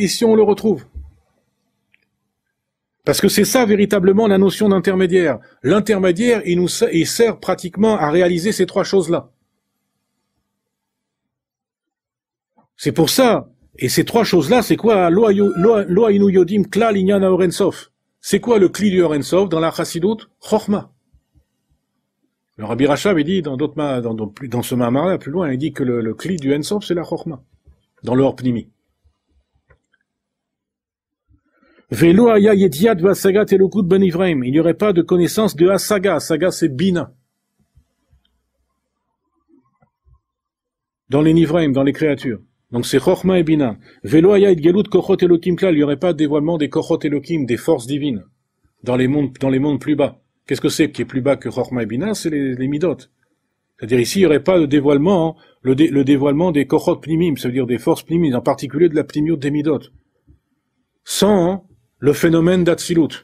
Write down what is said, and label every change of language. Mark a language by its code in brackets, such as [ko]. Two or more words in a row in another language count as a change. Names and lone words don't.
[fr] Ici, on le retrouve. Parce que c'est ça véritablement la notion d'intermédiaire. L'intermédiaire, il sert pratiquement à réaliser ces 3 choses-là. C'est pour ça. Et ces 3 choses-là, c'est quoi? [he] לא היינו יודעים כלל ענין אור אין סוף. [fr] C'est quoi le cli du Or Ein Sof dans la Chassidut? Chochma. Le Rabbi Rachab, il dit dans ce Mahamar-là, plus loin, il dit que le cli du Ein Sof, c'est la Chochma. Dans le Or Pnimi. [he] ולא היה ידיעת והשגת אלקות בנבראים. [fr] Il n'y aurait pas de connaissance de Asaga. Asaga, c'est Bina. Dans les Nivraim, dans les créatures. Donc c'est Chochma et Bina. [he] ולא היה התגלות כחות אלקים כלל. [fr] Il n'y aurait pas de dévoilement des [he] כחות אלקים, [fr] des forces divines. Dans les mondes plus bas. Qu'est-ce que c'est qui est plus bas que Chochma et Bina? C'est les Midot. C'est-à-dire ici, il n'y aurait pas de dévoilement, le dévoilement des [he] כחות פנימים, [fr] c'est-à-dire des forces pnimim, en particulier de la pnimiut des Midot. Sans le phénomène d'Hatzilut.